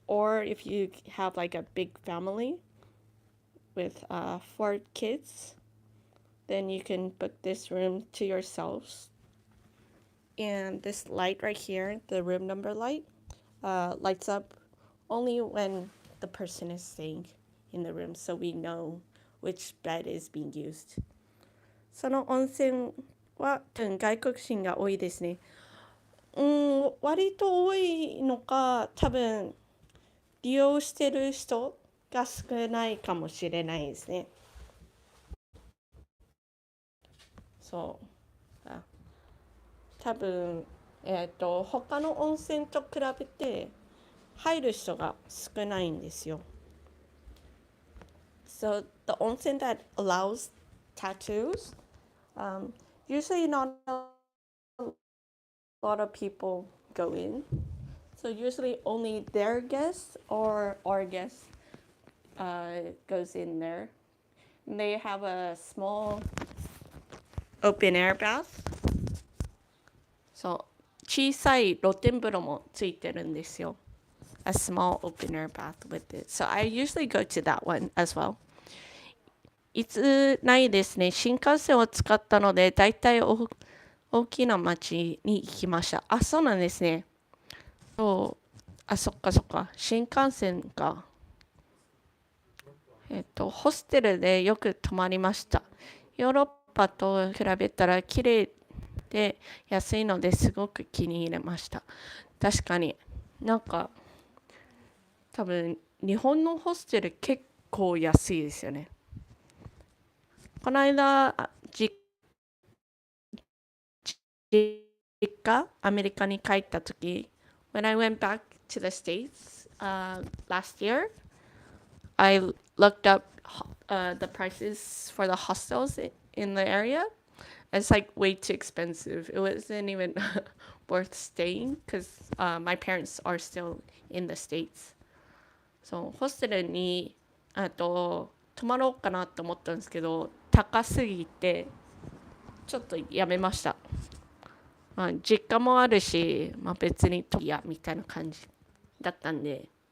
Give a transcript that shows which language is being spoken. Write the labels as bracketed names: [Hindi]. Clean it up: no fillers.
[English] Or if you have like a big family with 4 kids, then you can book this room to yourselves. And this light right here, the room number light, lights up only when the person is staying in the room, so we know which bed is being used. [Japanese] その温泉は外国人が多いですね。割と多いのか、多分利用してる人が少ないかもしれないですね。そう。多分、他の温泉と比べて入る人が少ないんですよ。 [English] So the onsen that allows tattoos, usually not a lot of people go in. So usually only their guests or our guests goes in there. And they have a small open air bath. [Japanese] So 小さい露天風呂もついてるんですよ。 [English] A small open air bath with it. So I usually go to that one as well. [Japanese] いつないですね。新幹線を使ったので、だいたい大きな町に行きました。あ、そうなんですね。そう。あ、そっかそっか。新幹線か。ホステルでよく泊まりました。ヨーロッパと比べたら綺麗で安いのですごく気に入れました。確かになんか多分日本のホステル結構安いですよね。 [English] この間実家アメリカに帰った時 When I went back to the States last year I looked up the prices for the hostels in the area. It's like way too expensive. It wasn't even worth staying because my parents are still in the States. [Japanese] そう、ホステルに泊まろうかなと思ったんですけど、高すぎてちょっとやめました。実家もあるし、別にいやみたいな感じだったんで。